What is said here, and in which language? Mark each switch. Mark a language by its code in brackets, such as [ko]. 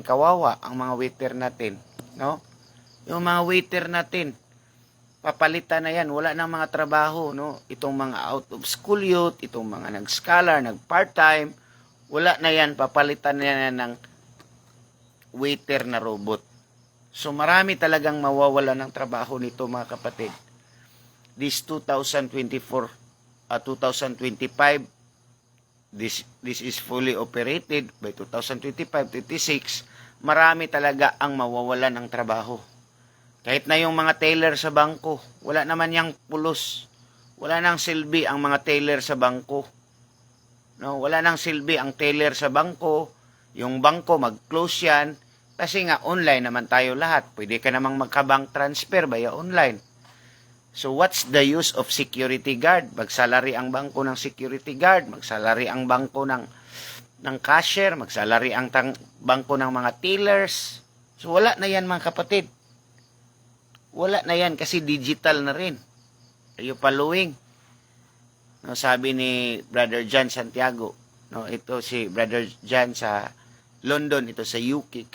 [tl] Kawawa ang mga waiter natin. No? Yung mga waiter natin, papalitan na yan. Wala nang mga trabaho, no? Itong mga out of school youth, itong mga nag-scholar, nag-part-time, wala na yan. Papalitan na yan ng waiter na robot. So marami talagang mawawala ng trabaho nito mga kapatid. [en] This 2024, 2025, this is fully operated. [tl] By 2025-26, marami talaga ang mawawalan ng trabaho. Kahit na yung mga teller sa bangko, wala naman yang pulos. Wala nang silbi ang mga teller sa bangko. No, wala nang silbi ang teller sa bangko. Yung bangko mag-close yan. Kasi nga, online naman tayo lahat. Pwede ka namang magka-bank transfer via online. [en] So, what's the use of security guard? [tl] Magsalary ang bangko ng security guard. Magsalary ang bangko ng cashier. Magsalary ang bangko ng mga tellers. So, wala na yan mga kapatid. Wala na yan kasi digital na rin. [en] Are you following? [tl] No, sabi ni Brother John Santiago. No, ito si Brother John sa London, ito sa UK.